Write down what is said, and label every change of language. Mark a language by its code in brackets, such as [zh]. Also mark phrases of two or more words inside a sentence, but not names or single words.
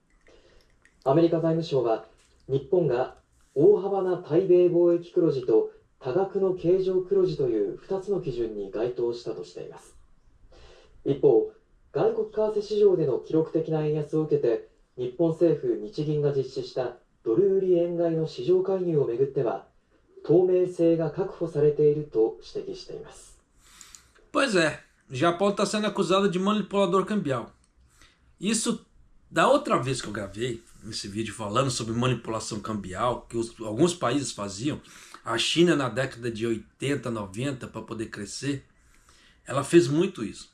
[ja] アメリカ財務省は日本が大幅な対米貿易黒字と多額の経常黒字という2つの基準に該当したとしています。一方、外国為替市場での記録的な円安を受けて日本政府日銀が実施したドル売り円買いの市場介入をめぐっては透明性が確保されていると指摘しています。 [pt] Pois é, o Japão está sendo acusado de manipulador cambial. Isso, da outra vez que eu gravei esse vídeo falando sobre manipulação cambial, que alguns países faziam, a China na década de 80, 90, para poder crescer, ela fez muito isso.